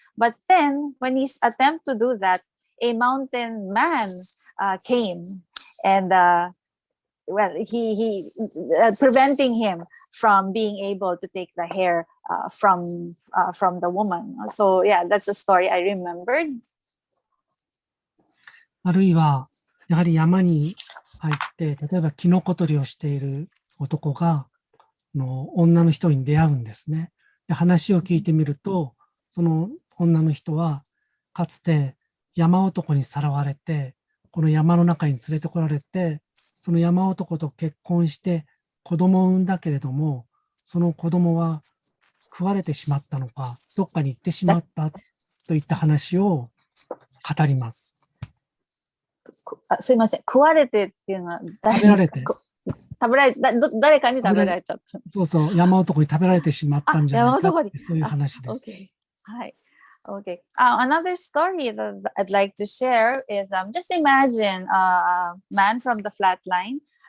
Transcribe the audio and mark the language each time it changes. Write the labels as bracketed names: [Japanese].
[English] But then when he attempts to do that, a mountain man came, and he preventing him from being able to take the hair from the woman. So yeah, that's a story I remembered. [Japanese] あるいは、やはり山に入って、例えばキノコ採りをしている男が、女の人に出会うんですね。で、話を聞いてみると、その女の人は、かつて山男にさらわれて、この山の中に連れてこられて、その山男と結婚して子供を産んだけれども、その子供は食われてしまったのか、どっかに行ってしまったといった話を語ります。すいません。食われてっていうのは食べられて。誰かに食べられちゃった。そうそう、山男に食べられてしまったんじゃないかってそういう話です。 [English] Okay. はい。Okay. Another story that I'd like to share is just imagine a man from the flatliners.